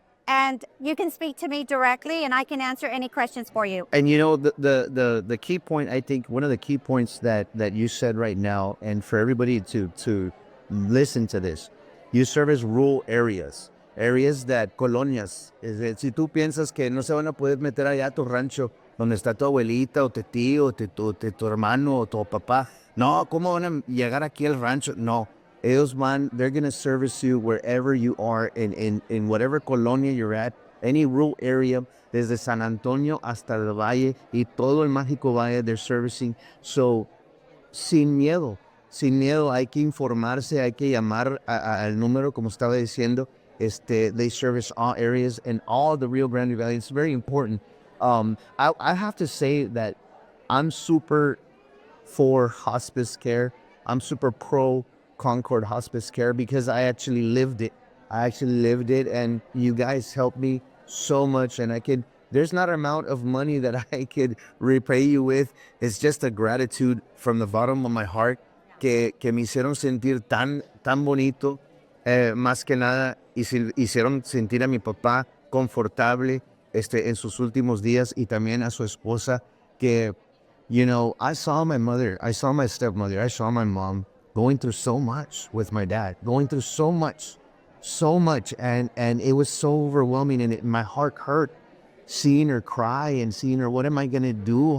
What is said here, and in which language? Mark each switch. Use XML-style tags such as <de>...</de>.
<en>And you can speak to me directly, and I can answer any questions for you. And you know, the key point, I think one of the key points that you said right now, and for everybody to listen to this, you service rural areas that, colonias.</en> <es>Si tú piensas que no se van a poder meter allá a tu rancho, donde está tu abuelita, o tu tío, o tu hermano, o tu papá. No, ¿cómo van a llegar aquí al rancho? No. Ellos</es> <en>they're going to service you wherever you are, in whatever colonia you're at, any rural area,</en> <es>desde San Antonio hasta el Valle y todo el mágico Valle,</es> <en>they're servicing.</en> <es>So, sin miedo, hay que informarse, hay que llamar al número, como estaba diciendo.</es> <en>They service all areas and all the Rio Grande Valley. It's very important. I have to say that I'm super for hospice care. I'm super pro Concord Hospice Care because I actually lived it. And you guys helped me so much, and there's not an amount of money that I could repay you with. It's just a gratitude from the bottom of my heart</en> <es>que me hicieron sentir tan bonito. Más que nada, hicieron sentir a mi papá confortable. en sus últimos días, y también a su esposa, que,</es> <en>I saw my mother, I saw my stepmother, I saw my mom going through so much with my dad, going through so much, and it was so overwhelming, and my heart hurt seeing her cry and seeing her, what am I going to do?</en>